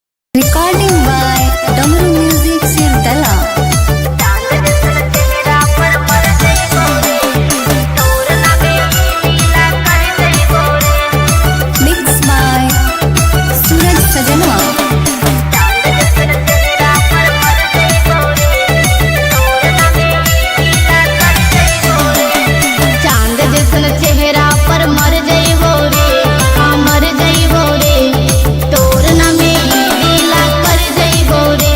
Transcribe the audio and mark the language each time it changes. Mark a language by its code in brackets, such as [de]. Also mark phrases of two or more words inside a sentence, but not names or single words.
[en] Recording by Damru Music Sirdala. Mixed by Suraj Sajanwa. [bho] चांद जैसन चेहरा पर मर जइबो रे, हाँ मर जइबो रे, तोर नामे लीला कर जइबो रे।